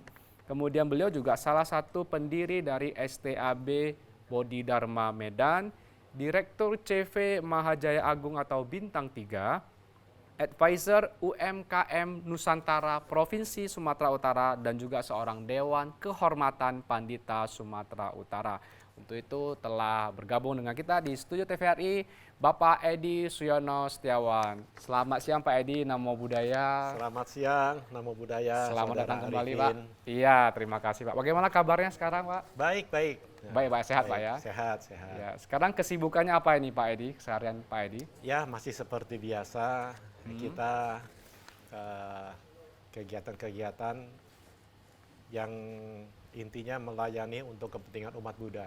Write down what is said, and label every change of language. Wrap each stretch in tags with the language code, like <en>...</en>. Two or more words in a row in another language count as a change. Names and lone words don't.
<id>Kemudian beliau juga salah satu pendiri dari STAB Bodhidharma Medan, Direktur CV Mahajaya Agung atau Bintang 3, advisor UMKM Nusantara Provinsi Sumatera Utara, dan juga seorang Dewan Kehormatan Pandita Sumatera Utara. Untuk itu telah bergabung dengan kita di studio TVRI Bapak Edi Suyono Setiawan. Selamat siang Pak Edi,</id> <pi>Namo Buddhaya.</pi> <id>Selamat siang,</id> <pi>Namo Buddhaya.</pi> <id>Selamat datang kembali Arifin. Pak. Iya, terima kasih Pak. Bagaimana kabarnya sekarang Pak? Baik, baik. Baik Pak, sehat Pak ya? Sehat, sehat. Ya, sekarang kesibukannya apa ini Pak Edi, keseharian Pak Edi? Ya, masih seperti biasa. Kita kegiatan-kegiatan yang intinya melayani untuk kepentingan umat Buddha.</id>